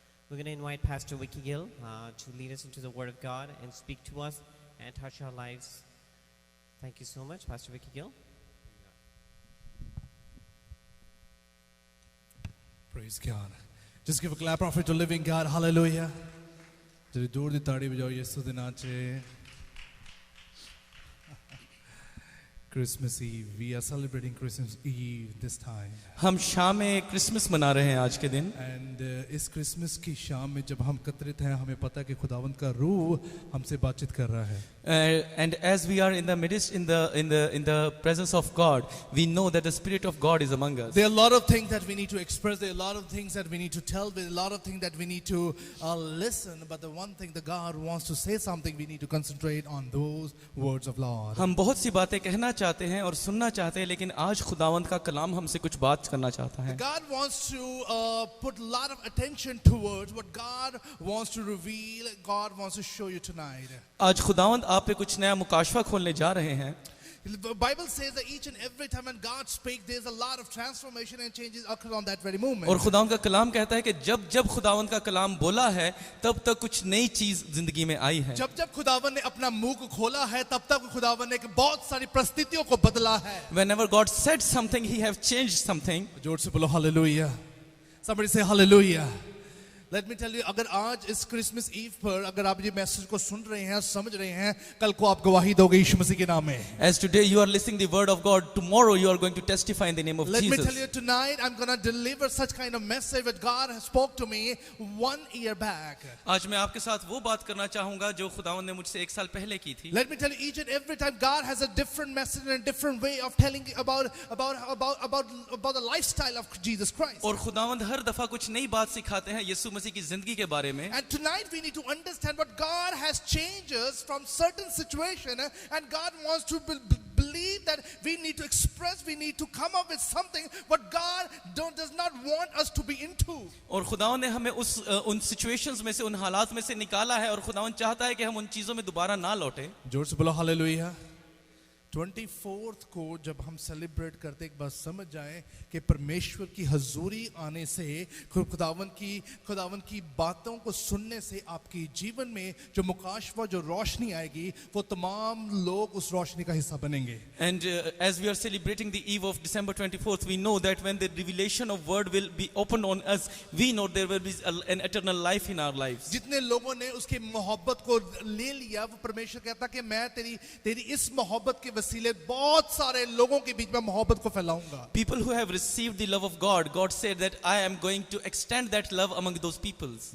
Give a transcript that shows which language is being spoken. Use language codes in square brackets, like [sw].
[en] We're going to invite Pastor Vicky Gill to lead us into the Word of God and speak to us and touch our lives. Thank you so much, Pastor Vicky Gill. Praise God. Just give a clap offering to living God. Hallelujah. [pa] जरी दूर दी ताड़ी बजाओ यीशु दे नाम च। [en] Christmas Eve. We are celebrating Christmas Eve this time. [hi] हम शाम में Christmas मना रहे हैं आज के दिन, And इस क्रिसमस की शाम में जब हम एकत्रित हैं, हमें पता है कि खुदावंद का रूह हमसे बातचीत कर रहा है. [en] and as we are in the midst in the presence of God, we know that the Spirit of God is among us. There are a lot of things that we need to express. There are a lot of things that we need to tell. There are a lot of things that we need to listen. But the one thing, the God wants to say something, we need to concentrate on those words of Lord. [hi] हम बहुत सी बातें कहना चाहते हैं और सुनना चाहते हैं, लेकिन आज खुदावंद का कलाम हमसे कुछ बात करना चाहता है. [en] God wants to put a lot of attention towards what God wants to reveal. God wants to show you tonight. [hi] आज खुदावंद आप पे कुछ नया मुकाशवा खोलने जा रहे हैं. [en] The Bible says that each and every time when God speaks, there's a lot of transformation and changes occur on that very moment. [hi] और खुदावंद का कलाम कहता है कि जब जब खुदावंद का कलाम बोला है, तब तक कुछ नई चीज जिंदगी में आई है. जब जब खुदावन ने अपना मुंह को खोला है, तब तक खुदावन ने बहुत सारी परिस्थितियों को बदला है. [en] Whenever God said something, He have changed something. [hi] जोर से बोलो hallelujah. [en] Somebody say hallelujah. Let me tell you, [hi] अगर आज इस क्रिसमस ईव पर अगर आप ये मैसेज को सुन रहे हैं, समझ रहे हैं, कल को आप गवाही दोगे यीशु मसीह के नाम में. [en] As today you are listening the word of God, tomorrow you are going to testify in the name of Let me Jesus. tell you, tonight I'm going to deliver such kind of message that God has spoke to me 1 year back. [hi] आज मैं आपके साथ वो बात करना चाहूंगा जो खुदावंद ने मुझसे 1 साल पहले की थी. [en] Let me tell you, each and every time God has a different message and a different way of telling about the lifestyle of Jesus Christ. [hi] और खुदावंद हर दफा कुछ नई बात सिखाते हैं यीशु मसीह की जिंदगी के बारे में. [en] And tonight we need to understand what God has changed us from certain situation, and God wants to believe that we need to express, we need to come up with something what God does not want us to be into. [hi] और खुदावंद ने हमें उन situations में से, उन हालात में से निकाला है, और खुदावंद चाहता है कि हम उन चीजों में दोबारा ना लौटे. जोर से बोलो हालेलुया. 24th को जब हम सेलिब्रेट करते एक बात समझ जाएं कि परमेश्वर की हजूरी आने से खुदावन की बातों को सुनने से आपकी जीवन में जो मुकाशवा जो रोशनी आएगी वो तमाम लोग उस रोशनी का हिस्सा बनेंगे. [en] And as we are celebrating the eve of December 24th, we know that when the revelation of word will be opened on us, we know there will be an eternal life in our lives. [hi] जितने लोगों ने उसकी मोहब्बत को ले लिया वो परमेश्वर कहता कि मैं तेरी इस मोहब्बत के वसीले बहुत सारे लोगों के बीच में मोहब्बत को फैलाऊंगा. [en] People who have received the love of God, God said that I am going to extend that love among those peoples.